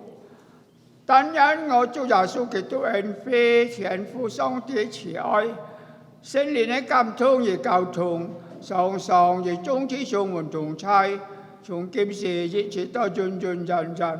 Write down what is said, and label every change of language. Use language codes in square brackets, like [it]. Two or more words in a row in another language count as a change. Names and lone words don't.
[zh] 但愿我主耶穌基督恩惠、天父上帝慈愛、聖靈的感動與交通，常常與眾子上門同在，從今時一直到永永遠遠。